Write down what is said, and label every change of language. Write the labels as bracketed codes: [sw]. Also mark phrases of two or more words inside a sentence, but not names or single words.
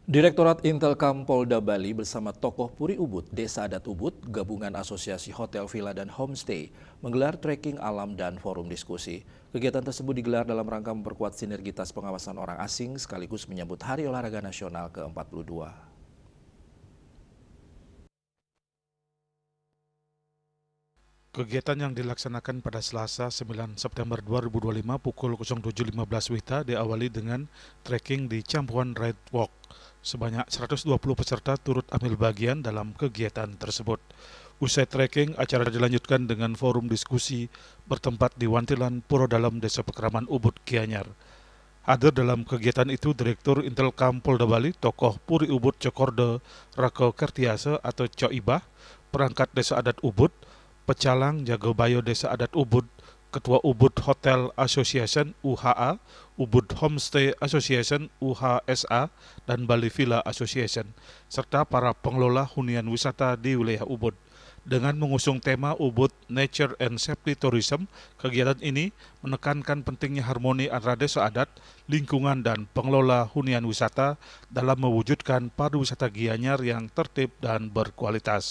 [id] Direktorat Intelkam Polda Bali bersama tokoh Puri Ubud, Desa Adat Ubud, Gabungan Asosiasi Hotel, Villa, dan Homestay menggelar trekking alam dan forum diskusi. Kegiatan tersebut digelar dalam rangka memperkuat sinergitas pengawasan orang asing sekaligus menyambut Hari Olahraga Nasional ke-42. Kegiatan yang dilaksanakan pada Selasa 9 September 2025 pukul 07.15 WITA diawali dengan trekking di Campuan Ride Walk. Sebanyak 120 peserta turut ambil bagian dalam kegiatan tersebut. Usai trekking, acara dilanjutkan dengan forum diskusi bertempat di Wantilan, Puro Dalam, Desa Pekraman Ubud, Gianyar. Hadir dalam kegiatan itu Direktur Intelkam Polda Bali, tokoh Puri Ubud Cokordo Rako Kertiase atau Coibah, perangkat Desa Adat Ubud, Pecalang Jagobayo Desa Adat Ubud, Ketua Ubud Hotel Association UHA, Ubud Homestay Association UHSA, dan Bali Villa Association, serta para pengelola hunian wisata di wilayah Ubud. Dengan mengusung tema Ubud Nature and Safety Tourism, kegiatan ini menekankan pentingnya harmoni antara desa adat, lingkungan, dan pengelola hunian wisata dalam mewujudkan pariwisata Gianyar yang tertib dan berkualitas.